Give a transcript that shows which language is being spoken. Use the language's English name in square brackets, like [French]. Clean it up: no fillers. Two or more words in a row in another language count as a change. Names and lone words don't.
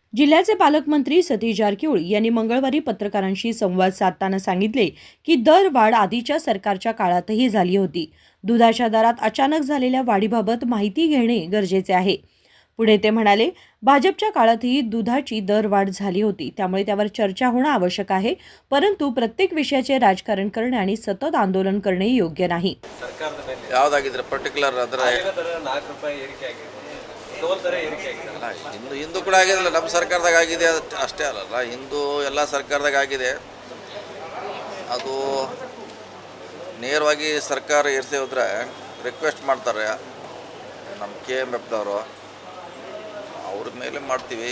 [Marathi] जिल्ह्याचे पालकमंत्री सतीश जारकिहोळी यांनी मंगळवारी पत्रकारांशी संवाद साधताना सांगितले की दरवाढ आधीच्या सरकारच्या काळातही झाली होती. दुधाच्या दरात अचानक झालेल्या वाढीबाबत माहिती घेणे गरजेचे आहे. पुढे ते म्हणाले, भाजपच्या काळातही दुधाची दरवाढ झाली होती, त्यामुळे त्यावर चर्चा होणं आवश्यक आहे. परंतु प्रत्येक विषयाचे राजकारण करणे आणि सतत आंदोलन करणे योग्य नाही. [Kannada] ಯಾವುದಾಗಿದ್ರೆ ಪರ್ಟಿಕ್ಯುಲರ್ ಅದರ 4 ರೂಪಾಯಿ ಏರಿಕೆ ಆಗಿದೆ, ಟೋಲ್ ದರ ಏರಿಕೆ ಆಗಿದೆ. ಹಿಂದೂ ಕೂಡ ಆಗಿದೆಲ್ಲ, ನಮ್ಮ ಸರ್ಕಾರದಾಗ ಆಗಿದೆ ಅಷ್ಟೇ ಅಲ್ಲಲ್ಲ, ಹಿಂದೂ ಎಲ್ಲ ಸರ್ಕಾರದಾಗ ಆಗಿದೆ. ಅದು ನೇರವಾಗಿ ಸರ್ಕಾರ ಏರಿಸಿ ಹೋದ್ರೆ ರಿಕ್ವೆಸ್ಟ್ ಮಾಡ್ತಾರೆ ನಮ್ಮ KMFದವರು, ಅವ್ರ ಮೇಲೆ ಮಾಡ್ತೀವಿ.